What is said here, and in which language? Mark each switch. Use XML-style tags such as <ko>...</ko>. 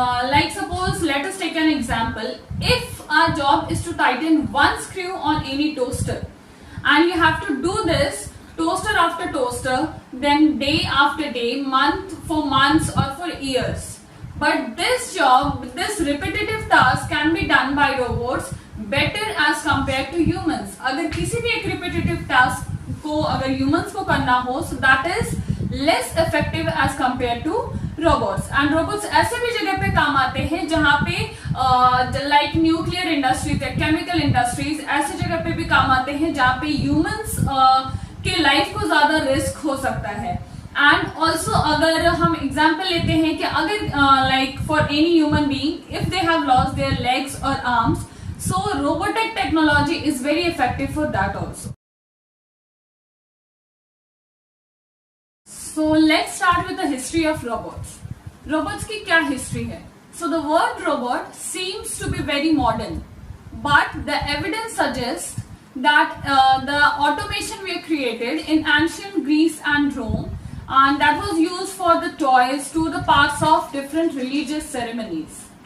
<en>Like suppose let us take an example. If our job is to tighten one screw on any toaster and you have to do this toaster after toaster, then day after day, month for months or for years, but this job, this repetitive task can be done by robots better as compared to humans.</en> <hi>अगर किसी भी एक repetitive task को अगर humans को करना हो,</hi> <en>so that is less effective as compared to robots.</en> <hi>And robots ऐसे भी जगह पे काम आते हैं जहाँ पे like nuclear industries या chemical industries, ऐसे जगह पे भी काम आते हैं जहाँ पे humans के लाइफ को ज्यादा रिस्क हो सकता है।</hi> <en>and also</en> <hi>अगर हम एग्जाम्पल लेते हैं कि अगर</hi> <en>Like for any human being if they have lost their legs और arms, so robotic technology is very effective for that also. So let's start with the history of robots.</en> <hi>Robots की क्या history है?</hi> <en>So the word robot seems to be very modern, but the evidence suggest that the automation were created in ancient Greece and Rome, and that was used for the toys to the parts of different religious ceremonies.</en>